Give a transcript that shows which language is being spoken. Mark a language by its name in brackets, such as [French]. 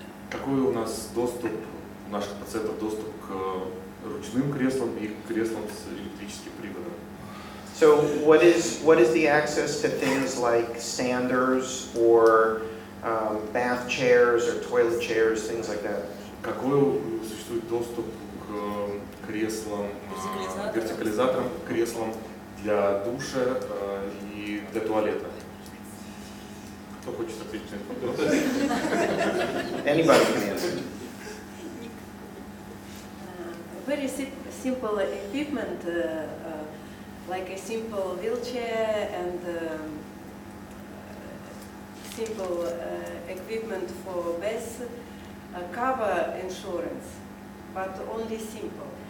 [Russian] Какой у нас доступ, у наших пациентов доступ к ручным креслам и к креслам с электрическим приводом? [English] So what is the access to things like standers or bath chairs or toilet chairs, things like that? [Russian] Какой существует доступ к креслам, вертикализаторам, креслам для душа и для туалета? Кто хочет ответить на этот вопрос? [English] Anybody can answer. Very simple equipment, like a simple wheelchair and simple equipment for bath cover insurance, but only simple.